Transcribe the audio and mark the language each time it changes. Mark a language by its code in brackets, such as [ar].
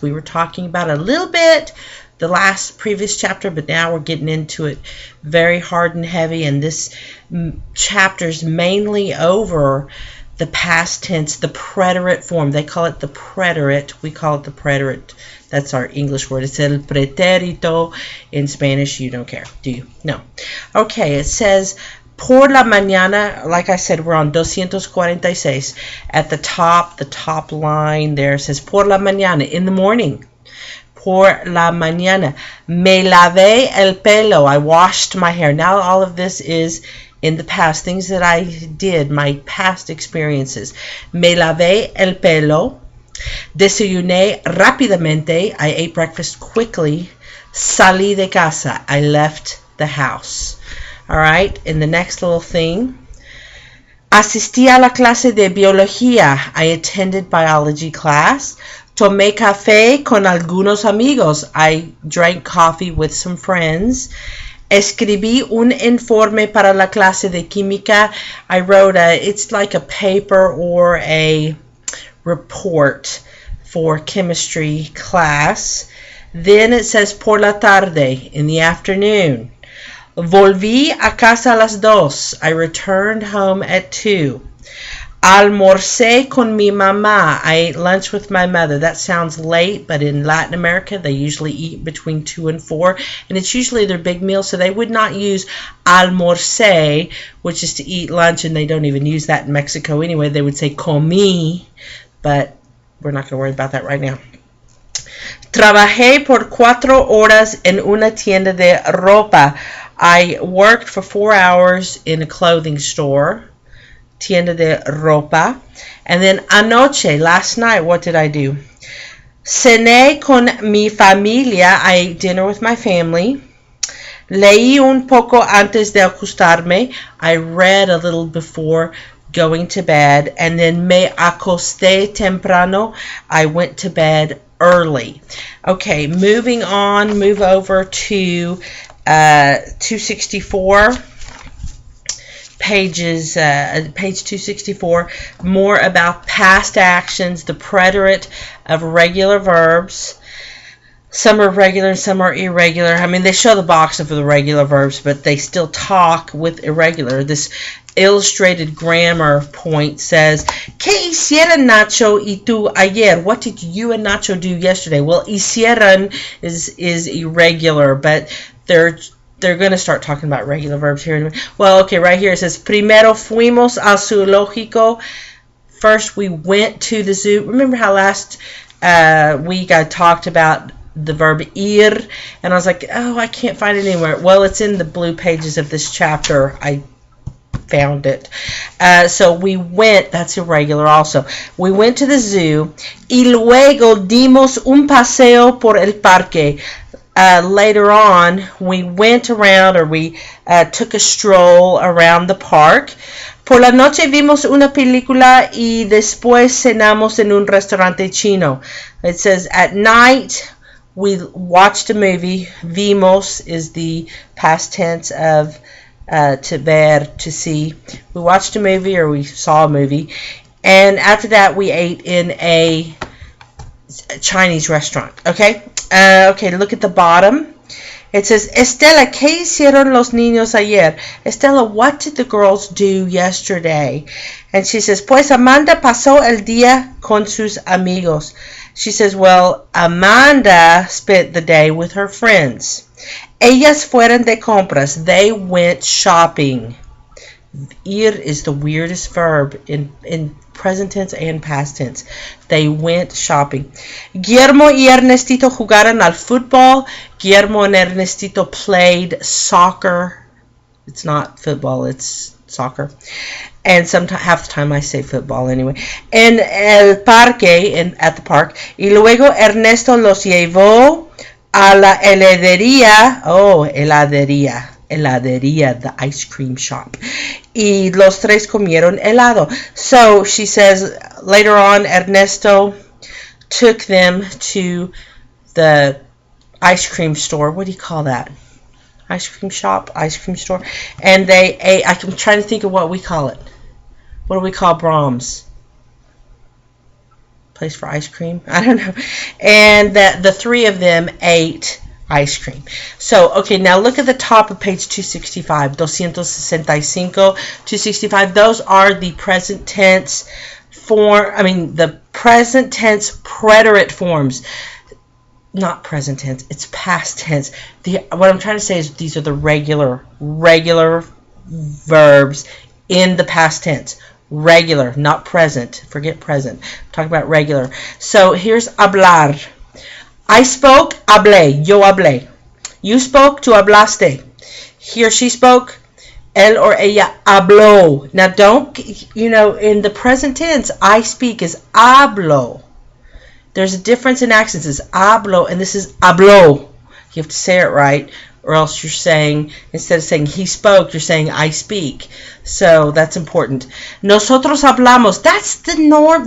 [en] We were talking about a little bit the previous chapter, but now we're getting into it very hard and heavy, and this chapter's mainly over the past tense, the preterite form. They call it the preterite. We call it the preterite. That's our English word. It's el pretérito. In Spanish, you don't care, do you? No. Okay, it says [es] por la mañana. [en] Like I said, we're on 246. At the top line there says [es] por la mañana, [en] in the morning. [es] Por la mañana. Me lavé el pelo. [en] I washed my hair. Now all of this is in the past, things that I did, my past experiences. [es] Me lavé el pelo. Desayuné rápidamente. [en] I ate breakfast quickly. [es] Salí de casa. [en] I left the house. All right, in the next little thing. [es] Asistí a la clase de biología. [en] I attended biology class. [es] Tomé café con algunos amigos. [en] I drank coffee with some friends. [es] Escribí un informe para la clase de química. [en] I wrote it's like a paper or a report for chemistry class. Then it says [es] por la tarde, [en] in the afternoon. [es] Volví a casa a las 2. [en] I returned home at 2. [es] Almorcé con mi mamá. [en] I ate lunch with my mother. That sounds late, but in Latin America, they usually eat between 2 and 4, and it's usually their big meal, so they would not use almorcé, which is to eat lunch, and they don't even use that in Mexico anyway. They would say comí, but we're not going to worry about that right now. [es] Trabajé por 4 horas en una tienda de ropa. [en] I worked for 4 hours in a clothing store. [es] Tienda de ropa. [en] And then anoche, last night, what did I do? [es] Cené con mi familia. [en] I ate dinner with my family. [es] Leí un poco antes de acostarme. [en] I read a little before going to bed. And then [es] me acosté temprano. [en] I went to bed early. Okay, moving on, move over to 264. Page 264, more about past actions, the preterite of regular verbs. Some are regular and some are irregular. I mean, they show the box of the regular verbs, but they still talk with irregular. This illustrated grammar point says, [es] ¿Qué hicieron Nacho y tú ayer? [en] What did you and Nacho do yesterday? Well, hicieron is irregular, but they're going to start talking about regular verbs here. Well, okay, right here it says, [es] Primero fuimos al zoológico. [en] First, we went to the zoo. Remember how last week I talked about the verb ir, and I was like, oh, I can't find it anywhere. Well, it's in the blue pages of this chapter. I found it. So we went, that's irregular also. We went to the zoo. [es] Y luego dimos un paseo por el parque. [en] Later on, we went around, or we took a stroll around the park. [es] Por la noche vimos una película y después cenamos en un restaurante chino. [en] It says, at night, we watched a movie. Vimos is the past tense of to ver, to see. We watched a movie, or we saw a movie. And after that, we ate in a Chinese restaurant. Okay? Okay, look at the bottom. It says, [es] Estela, ¿qué hicieron los niños ayer? [en] Estela, what did the girls do yesterday? And she says, [es] pues Amanda pasó el día con sus amigos. [en] She says, well, Amanda spent the day with her friends. [es] Ellas fueron de compras. [en] They went shopping. Ir is the weirdest verb in present tense and past tense. They went shopping. [es] Guillermo y Ernestito jugaron al fútbol. [en] Guillermo and Ernestito played soccer. It's not football, it's soccer. And sometimes, half the time I say football anyway. [es] En el parque, [en] at the park. [es] Y luego Ernesto los llevó a la heladería. [en] Oh, heladería. Heladería, the ice cream shop. [es] Y los tres comieron helado. [en] So she says later on, Ernesto took them to the ice cream store. What do you call that? Ice cream shop, ice cream store. And they ate. I'm trying to think of what we call it. What do we call Brahms? Place for ice cream? I don't know. And the three of them ate ice cream. So, okay, now look at the top of page 265. 265, 265. Those are the present tense the present tense preterite forms. Not present tense, it's past tense. What I'm trying to say is these are the regular verbs in the past tense. Regular, not present. Forget present. Talk about regular. So here's hablar. I spoke, hablé. [es] Yo hablé. [en] You spoke, [es] tú hablaste. [en] He or she spoke, él or ella habló. Now don't, in the present tense, I speak is hablo. There's a difference in accents. It's hablo, and this is habló. You have to say it right, or else you're saying, instead of saying he spoke, you're saying I speak. So that's important. [es] Nosotros hablamos. [en] That's the norm.